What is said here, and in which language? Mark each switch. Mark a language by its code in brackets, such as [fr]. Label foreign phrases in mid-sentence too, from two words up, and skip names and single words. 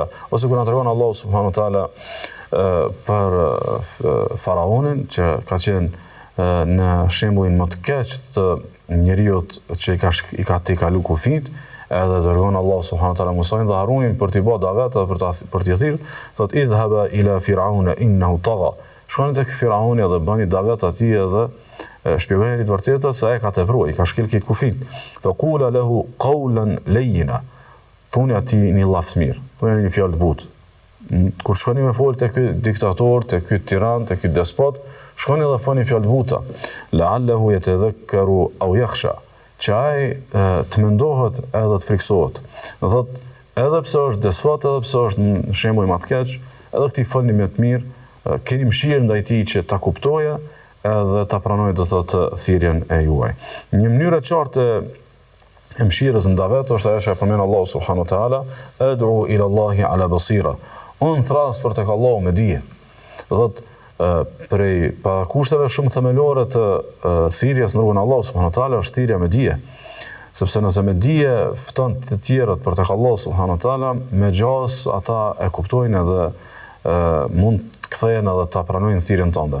[sq] Ose kur na tregon [ar] الله سبحانه وتعالى [sq] për faraonin që ka qenë në shembullin më të keq të njeriut që i ka t'i kalu kufit, edhe dërgon Allah subhanahu wa taala Musain dhe Harunin për t'i bërë davet dhe për t'i thirrë, thot [ar] اذهبا إلى فرعون إنه طغى. [sq] Shkoni tek Firauni dhe bëni davet atij edhe shpjegojeni të vërtetën se ai ka tepruar, i ka shkel këtë kufit. [ar] فقولا له قولا لينا. [sq] Thoni atij një llaf të mirë, thoni një fjalë të butë. Kur shkoni me fol te ky diktator, te ky tiran, te ky despot, shkoni dhe thoni fjalë të buta. [ar] لعله يتذكر أو يخشى. [sq] Që ai të mendohet edhe të friksohet. Do thotë, edhe pse është despot, edhe pse është në shembull më të keq, edhe ti folni më të mirë, keni mëshirë ndaj tij që ta kuptoje edhe ta pranojë do thotë thirrjen e juaj. Një mënyrë e qartë e mëshirës në davet është ajo që e përmend [ar] الله سبحانه وتعالى, "أدعو إلى الله على بصيرة." [sq] Unë thras për tek Allahu me dije. Do thotë prej pa kushteve shumë themelore të thirrjes në rrugën e Allahut [ar] سبحانه وتعالى [sq] është thirrja me dije. Sepse nëse me dije fton të tjerët për tek [ar] الله سبحانه وتعالى, [sq] me gjas ata e kuptojnë edhe mund të kthehen edhe ta pranojnë thirrjen tënde.